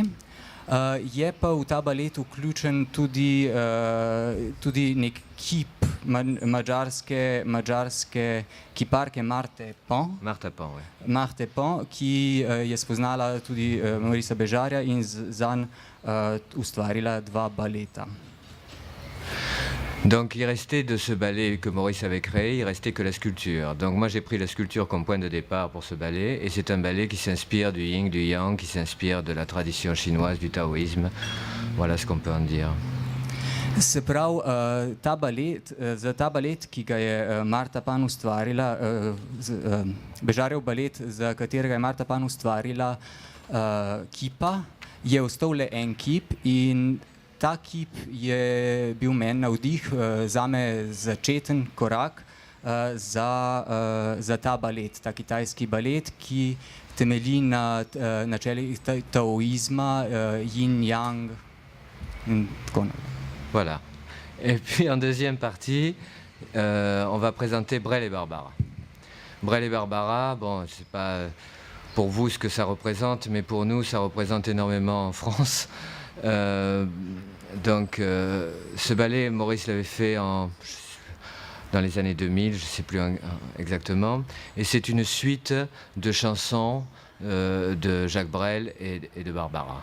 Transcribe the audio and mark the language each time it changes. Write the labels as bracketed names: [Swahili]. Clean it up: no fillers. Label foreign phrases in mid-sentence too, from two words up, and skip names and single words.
[Slovenian] Je pa v ta balet vključen tudi nek kip madžarske kiparke Marthe Pon. [French] Marthe Pon, oui. [Slovenian] Marthe Pon, ki je spoznala tudi Maurice Béjart in zanj ustvarila 2 baleta. [French] Donc il restait de ce ballet que Maurice avait créé, il restait que la sculpture. Donc moi j'ai pris la sculpture comme point de départ pour ce ballet, et c'est un ballet qui s'inspire du yin, du yang, qui s'inspire de la tradition chinoise, du taoïsme. Voilà ce qu'on peut en dire. [Slovenian] Se pravi, za ta balet, ki ga je Martha Pon ustvarila, Béjartov balet, za katerega je Martha Pon ustvarila kipa, je ostal le en kip, in ta kip je bil meni navdih, zame začeten korak za ta balet, ta kitajski balet, ki temelji na načelih taoizma, yin-yang in tako naprej. [French] Voilà. Et puis en deuxième partie, on va présenter Brel et Barbara. Brel et Barbara, bon, je sais pas pour vous ce que ça représente, mais pour nous, ça représente énormément en France. Donc, ce ballet, Maurice l'avait fait dans les années 2000, je ne sais plus exactement, et c'est une suite de chansons de Jacques Brel et de Barbara.